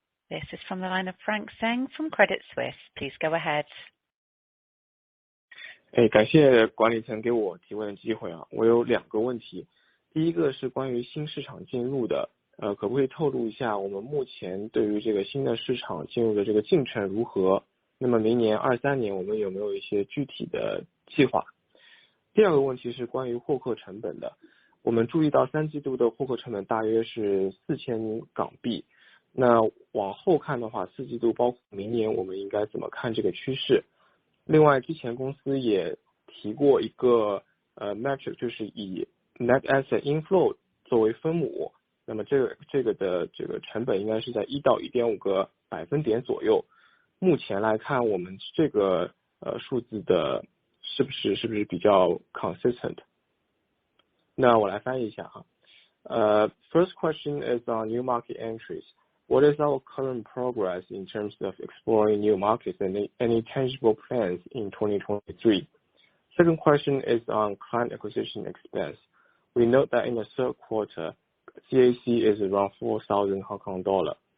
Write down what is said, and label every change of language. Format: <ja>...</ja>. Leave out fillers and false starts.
<en>This is from the line of Frank Zheng from Credit Suisse. Please go ahead.</en> <zh>感谢管理层给我提问的机会啊，我有2个问题。第一个是关于新市场进入的，可不可以透露一下我们目前对于这个新的市场进入的这个进程如何？那么明年23年我们有没有一些具体的计划？第二个问题是关于获客成本的，我们注意到3季度的获客成本大约是4000港币，那往后看的话，4季度包括明年我们应该怎么看这个趋势？另外之前公司也提过一个metric， 就是以 net asset inflow 作为分母，那么这个的这个成本应该是在1到 1.5 个百分点左右。目前来看我们这个数字的是不是比较 consistent？那我来翻译一下哈。</zh> <en>First question is on new market entries. What is our current progress in terms of exploring new markets and any tangible plans in 2023? Second question is on client acquisition expense. We note that in the third quarter, CAC is around 4,000 Hong Kong dollar.</en>